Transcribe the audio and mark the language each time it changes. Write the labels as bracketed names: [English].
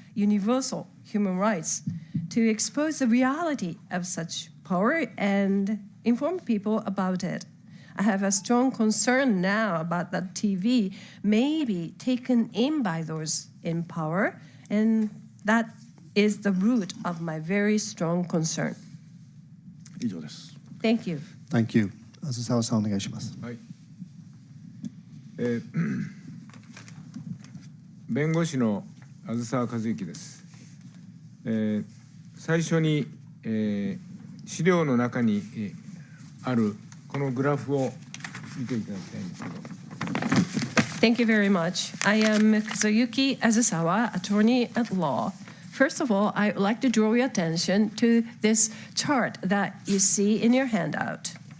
[English] universal human rights, to expose the reality of such power and inform people about it. I have a strong concern now about that TV may be taken in by those in power, and that is the root of my very strong concern. [Japanese] 以上です。 [English] Thank you. Thank you. [Japanese] 梓澤さんお願いします。はい。弁護士の梓澤和幸です。最初に、資料の中に、あるこのグラフを見ていただきたいんですけど。 [English] Thank you very much. I am Kazuyuki Azusawa, attorney at law. First of all, I would like to draw your attention to this chart that you see in your handout.